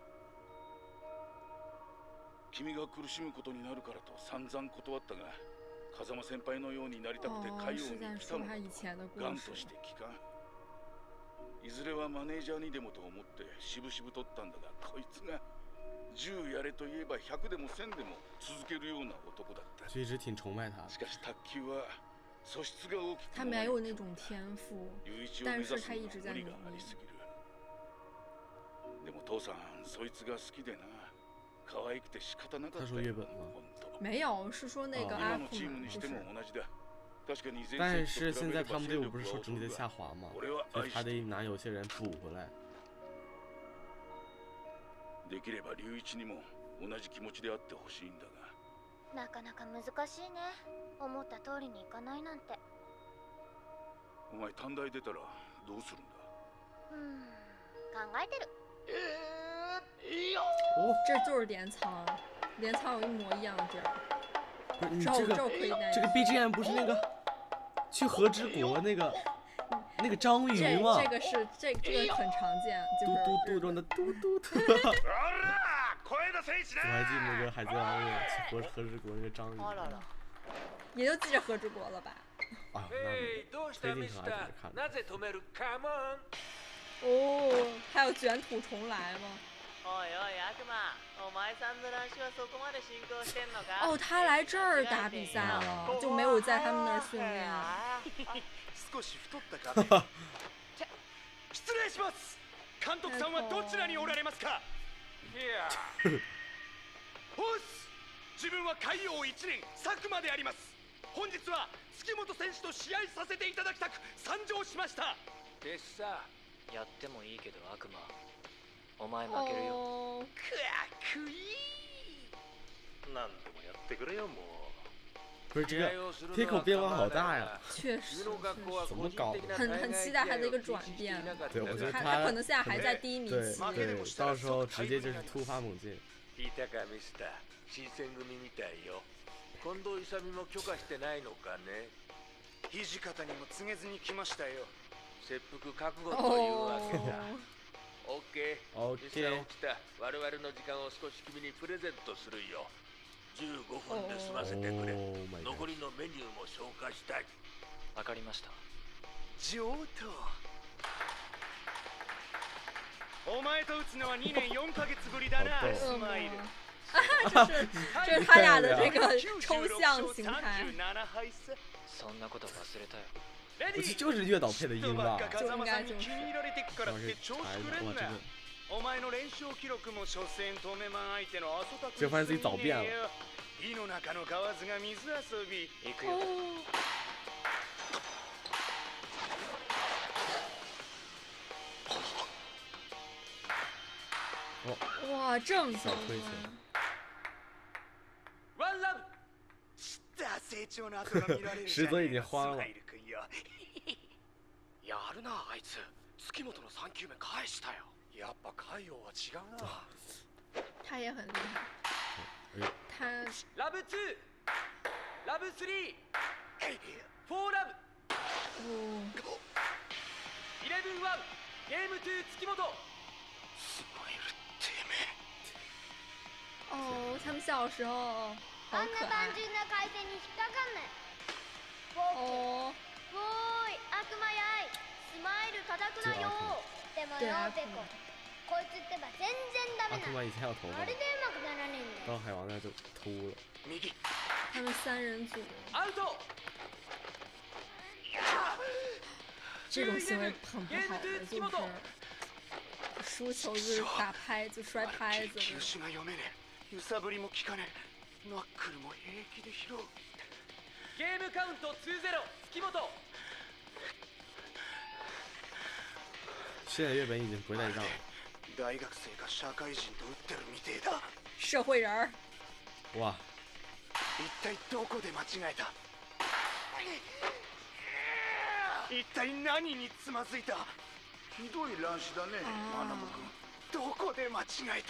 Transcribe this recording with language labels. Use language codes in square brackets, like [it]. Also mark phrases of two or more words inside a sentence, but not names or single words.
[ja] 君が苦しむことになるからと散々断ったが、風間先輩のようになりたくて海洋に来たのだとガンとして聞かん。いずれはマネージャーにでもと思ってしぶしぶ取ったんだが、こいつが10やれと言えば100でも1000でも続けるような男だった。 [zh] 就一直挺崇拜他的。 [ja] しかし卓球は素質が大きく [zh] 他没有那种天赋，但是他一直在努力。 [ja] でも父さん、そいつが好きでな。可愛くて仕方なかった。 [zh] 他说月本吗？没有，是说那个阿库曼，不是。但是现在他们队伍不是说整体在下滑吗？所以他得拿有些人补回来。 [ja] できれば龍一にも同じ気持ちであってほしいんだが。なかなか難しいね。思った通りにいかないなんて。お前短大出たらどうするんだ？考えてる。 [zh] 这就是镰仓，镰仓有一模一样的地儿。不是你之后可以带这个 BGM 不是那个去和之国那个章鱼吗？这个很常见，就是嘟嘟中的嘟嘟嘟。我还记得那个海贼王那个去和之国那个章鱼。也就记着和之国了吧？啊，那推进可还挺看的。哦，还有卷土重来吗？ [ja] おいおい悪魔、お前さんの乱視はそこまで進行してんのか？ [zh] 哦，他来这儿打比赛了，就没有在他们那儿训练。 [ja] 少し太ったか？失礼します。監督さんはどちらにおられますか？いや。おっす。自分は海王1年佐久間であります。本日は月本選手と試合させていただきたく参上しました。でさ、やってもいいけど悪魔、お前負けるよ。かっこいい。何でもやってくれよもう。 [zh] 不是这个铁口变化好大呀！确实，怎么搞的？很期待他的一个转变。对，我觉得他可能现在还在低迷期。对，到时候直接就是突发猛进。 [ja] 聞いたかミスター、新選組みたいよ。近藤勇も許可してないのかね。土方にも告げずに来ましたよ。切腹覚悟というわけだ。オッケー。オッケー。起きた。我々の時間を少し君にプレゼントするよ。15分で済ませてくれ。残りのメニューも消化したい。わかりました。上等。お前と打つのは2年4ヶ月ぶりだな、スマイル。 [zh] 这是他俩的这个抽象形态。 [ja] そんなこと忘れたよ。 [zh] 我记得就是月岛配的音吧。就应该就是。 [ja] お前の連勝記録も所詮止めま相手のあそたく [zh] 就发现自己早变了。 [ja] 井の中の蛙が水遊び。行くよ。 [zh] 哇，正小推车。 [ja] ワンラブ。成長の後が見られるじゃないか、スマイル君よ。やるなあいつ。月本の3球目返したよ。やっぱ海王は違うな。 [zh] 他也很厉害。他 [ja] ラブ2、ラブ3、フォーラブ。11-1、ゲーム2月本。スマイルてめえ。 [zh] 哦，他们小时候好可爱。 [ja] あんな単純な回転に引っかかんない。 [zh] 哦。 [ja] おーい、悪魔やい。スマイル叩くなよ。でもよ、ペコ。こいつってば全然ダメな。あれでうまくならねえんだよ。 [zh] 到海王那就秃了。他们3人组。 [ja] アウト。 [zh] 这种行为很不好的，就是输球就是打拍就摔拍子。 [ja] 球種が読めねえ。揺さぶりも効かねえ。ナックルも平気で拾う。ゲームカウント 2-0 月本。 [zh] 现在日本已经不会再让了。 [ja] 大学生が社会人と打ってるみてえだ。 [zh] 社会人儿。哇。 [ja] 一体どこで間違えた？一体何につまずいた？ひどい乱視だね、マナブ君。どこで間違えた？